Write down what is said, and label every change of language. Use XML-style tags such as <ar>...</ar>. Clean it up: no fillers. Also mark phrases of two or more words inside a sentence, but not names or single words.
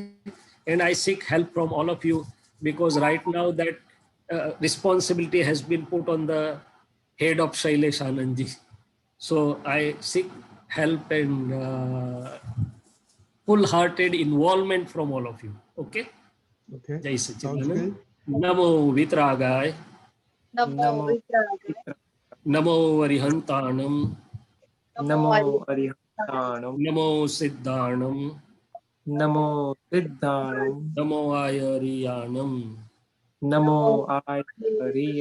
<en>And I seek help from all of you, because right now that responsibility has been put on the head of Shaileshanandji. So I seek help and full-hearted involvement from all of you. Okay. Okay,</en> <hi>Jai</hi> <en>sounds</en> <hi>Sachidanand.</hi> <en>good.</en> <pra>Namo Vitragaya. Namo Namo Varihantanam. Namo Arihantanam. Namo Siddhanam. Namo Siddhanam. Namo Ayariyanam. Namo Ayariya.</pra>